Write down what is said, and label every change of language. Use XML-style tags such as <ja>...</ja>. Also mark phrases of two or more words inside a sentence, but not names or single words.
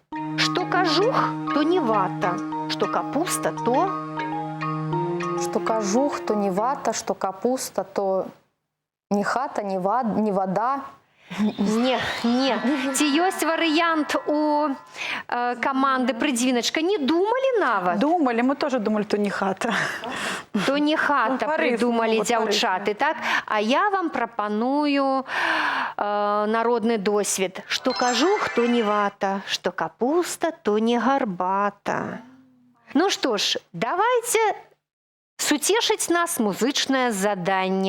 <be>Што кажух, то не вата. Што капуста, то... Што кажух, то не вата, што капуста, то не хата, не вода. Не. Ці ёсць варыянт у каманды «Прыдзвіначка»? Не думалі нават?</be> <ru>Думали, мы тоже думали, то не хата. То не хата, придумали дзяўчаты, так?</ru> <be>А я вам прапаную народны досвед. Што кажух, то не вата, што капуста, то не гарбата. Ну што ж, давайте суцешыць нас музычнае заданне.</be>